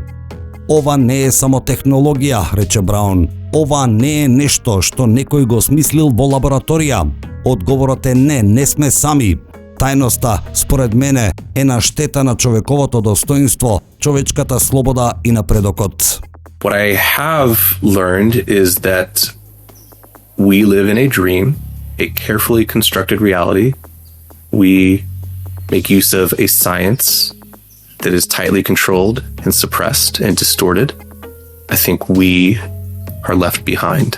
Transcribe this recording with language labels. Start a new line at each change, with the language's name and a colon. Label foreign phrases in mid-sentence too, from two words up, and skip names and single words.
Macedonian: Ова не е само технологија, рече Браун. Ова не е нешто што некој го смислил во лабораторија. Одговорот е не сме сами. Тајноста, според мене, е на штета на човековото достоинство, човечката слобода и напредокот.
English: What I have learned is that we live in a dream, a carefully constructed reality. We make use of a science that is tightly controlled and suppressed and distorted. I think we are left behind.